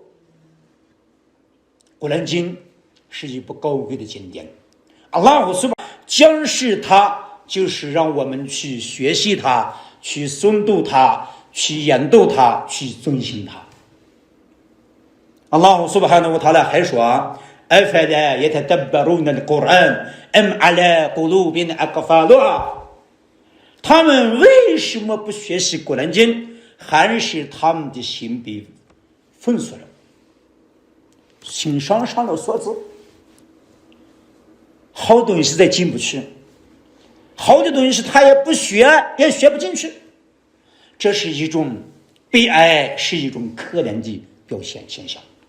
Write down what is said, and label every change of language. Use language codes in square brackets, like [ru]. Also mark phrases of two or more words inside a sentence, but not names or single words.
[zh] 古兰经是一部高贵的经典，阿拉胡苏巴将是它，就是让我们去学习它，去诵读它，去研读它，去遵循它。阿拉胡苏巴哈纳塔拉还说 [ar] أفلا يتدبرون القرآن أم على قلوب أقفالها， [zh] 他们为什么不学习古兰经？还是他们的心被封锁了，心上上了锁子，好东西再进不去，好的东西他也不学，也学不进去，这是一种悲哀，是一种可怜的表现现象。